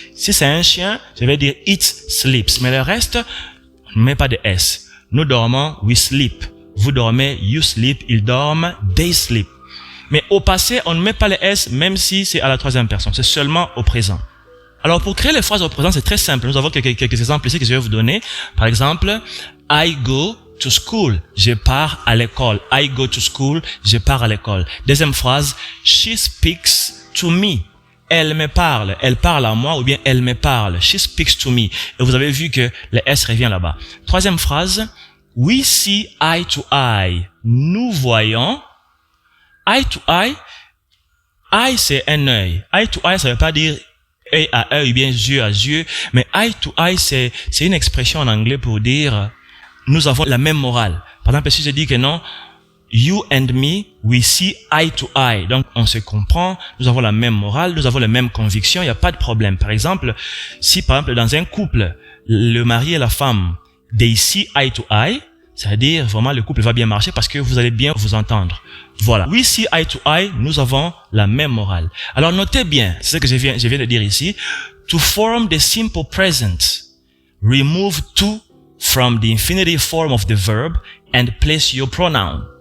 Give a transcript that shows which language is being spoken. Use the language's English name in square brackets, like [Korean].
[French] Si c'est un chien, je vais dire [English] it sleeps. [French] Mais le reste, on ne met pas de S. Nous dormons, [English] we sleep. [French] Vous dormez, [English] you sleep. [French] Ils dorment, [English] they sleep. [French] Mais au passé, on ne met pas les S même si c'est à la troisième personne. C'est seulement au présent. Alors pour créer les phrases au présent, c'est très simple. Nous avons quelques exemples ici que je vais vous donner. Par exemple, [English] I go to school. [French] Je pars à l'école. I go to school. Je pars à l'école. [English] Deuxième phrase, she speaks to me. [French] Elle me parle. Elle parle à moi ou bien elle me parle. [English] She speaks to me. [French] Et vous avez vu que le S revient là-bas. [English] Troisième phrase, we see eye to eye. [French] Nous voyons. [English] Eye to eye, [French] eye c'est un œil. [English] Eye to eye, [French] ça veut pas dire œil à œil ou bien yeux à yeux, [English] mais eye to eye, [French] c'est une expression en anglais pour dire nous avons la même morale. Par exemple, si je dis que non, [English] you and me, we see eye to eye. [French] Donc, on se comprend, nous avons la même morale, nous avons les mêmes convictions, il n'y a pas de problème. Par exemple, si par exemple dans un couple, le mari et la femme, [English] they see eye to eye, [French] c'est-à-dire, vraiment, le couple va bien marcher parce que vous allez bien vous entendre. Voilà. [English] We see eye to eye, [French] nous avons la même morale. Alors, notez bien, c'est ce que je viens de dire ici. [English] To form the simple present, remove to from the infinitive form of the verb and place your pronoun.